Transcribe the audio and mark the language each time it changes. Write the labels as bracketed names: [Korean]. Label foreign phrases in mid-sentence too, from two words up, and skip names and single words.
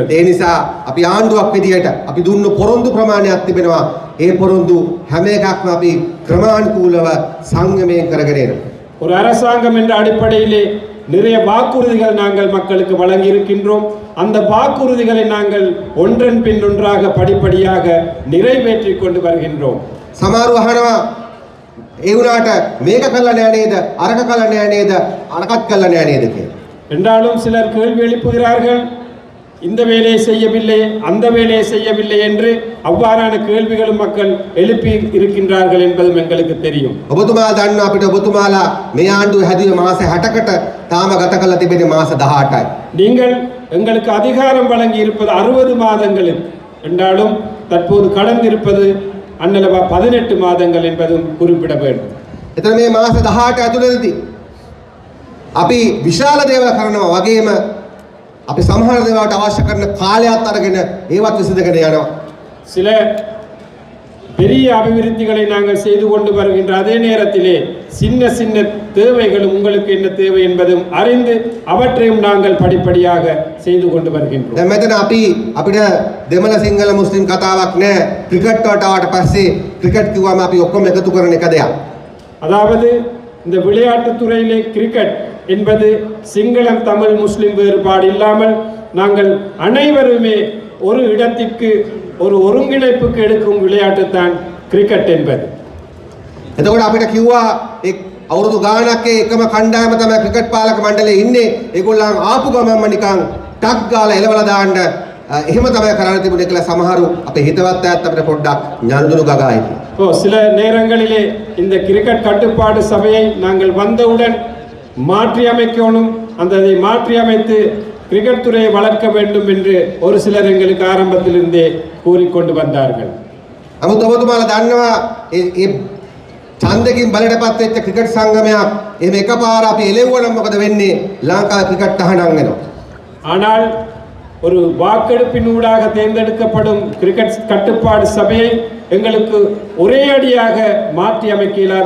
[Sinhala] ඒ නිසා අපි ආණ්ඩුවක් විදියට අපි දුන්නු පොරොන්දු ප්‍රමාණයක් තිබෙනවා. ඒ පොරොන්දු හැම එකක්ම අපි ක්‍රමානුකූලව සංයමයෙන් කරගෙන යනවා. [Tamil] ஒரு அரசாங்கம் என்ற அடிப்படையிலே நிறைய வாக்குறுதிகள் நாங்கள் மக்களுக்கு வழங்கி இருக்கின்றோம். அந்த வாக்குறுதிகளை நாங்கள் ஒன்றன் பின் ஒன்றாக படிப்படியாக நிறைவேற்றி கொண்டு வருகின்றோம். [Sinhala] සමහරව අහනවා ඒ වුණාට මේක කළා නෑ නේද, අරක කළා නෑ නේද, අරකත් කළා නෑ නේද කියලා. [Tamil] என்றாலும் சிலர் கேள்வி எழுப்புகிறார்கள், இந்த வேலையை செய்யவில்லை அந்த வேலையை செய்யவில்லை என்று அவ்வாறான கேள்விகளும் மக்கள் எழுப்பி இருக்கின்றார்கள் என்பதும் எங்களுக்கு தெரியும். [Sinhala] ඔබතුමා දන්නවා අපිට ඔබතුමාලා මේ ආණ්ඩුව හැදුවේ මාස 60කට තාම ගත කරලා තිබෙන්නේ මාස 18යි. [Tamil] நீங்கள் எங்களுக்கு அதிகாரம் வழங்கி இருப்பது 60 மாதங்களில் என்றாலும் தற்போது கடந்திருப்பது அன்னளவா 18 மாதங்கள் என்பதும் குறிப்பிட வேண்டும். [Sinhala] එතන මේ මාස 18 ඇතුළතදී අපි විශාල දේවල් කරනවා වගේම අපි සමහර දේවල්ට අවශ්‍ය කරන කාලයත් අරගෙන ඒවත් විසඳගෙන යනවා. [Tamil] சில பெரிய அபிவிருத்திகளை நாங்கள் செய்து கொண்டு வருகின்ற அதே நேரத்திலே சின்ன சின்ன தேவைகளும் உங்களுக்கு என்ன தேவை என்பதும் அறிந்து அவற்றையும் நாங்கள் படிப்படியாக செய்து கொண்டு வருகின்றோம். [Sinhala] දැන් මෙතන අපිට දෙමළ සිංහල මුස්ලිම් කතාවක් නැහැ. ක්‍රිකට් වලට ආවට පස්සේ ක්‍රිකට් කිව්වම අපි ඔක්කොම එකතු කරන එක දෙයක්. [Tamil] அதாவது இந்த விளையாட்டுத் துறையிலே கிரிக்கெட் என்பது சிங்களம் தமிழ் முஸ்லிம் வேறுபாடு இல்லாமல் நாங்கள் அனைவருமே ஒரு இடத்திற்கு ஒரு ஒருங்கிணைப்புக்கு எடுக்கும் விளையாட்டு தான் கிரிக்கெட் என்பது. [Sinhala] එතකොට අපිට කිව්වා අවුරුදු ගාණක් එකම කණ්ඩායම තමයි ක්‍රිකට් පාලක මණ්ඩලයේ ඉන්නේ. ඒගොල්ලන් ආපු ගමන්ම නිකන් ටක් ගාලා එලවලා දාන්න එහෙම තමයි කරන්න තිබුණේ කියලා සමහරු අපේ හිතවත් අයත් අපිට පොඩ්ඩක් ඥානදුණු ගගා හිටියා. [Tamil] சில நேரங்களிலே இந்த கிரிக்கெட் கட்டுப்பாடு சபையை நாங்கள் வந்தவுடன் மாற்றி அமைக்கணும், அதை மாற்றி அமைத்து கிரிக்கெட் துறையை வளர்க்க வேண்டும் என்று ஒரு சிலர் எங்களுக்கு ஆரம்பத்திலிருந்தே கூறிக்கொண்டு வந்தார்கள். [Sinhala] නමුත් ඔබතුමාලා දන්නවා ඒ ඡන්දකින් බලයටපත් වෙච්ච ක්‍රිකට් සංගමයක් එහෙම එකපාර අපි එළෙව්වනම් මොකද වෙන්නේ? ලංකාවේ ක්‍රිකට් තහනම් වෙනවා. [Tamil] ஆனால் ஒரு வாக்கெடுப்பினூடாக தேர்ந்தெடுக்கப்படும் கிரிக்கெட் கட்டுப்பாடு சபையை எங்களுக்கு ஒரே அடியாக மாற்றி அமைக்க இயலாது.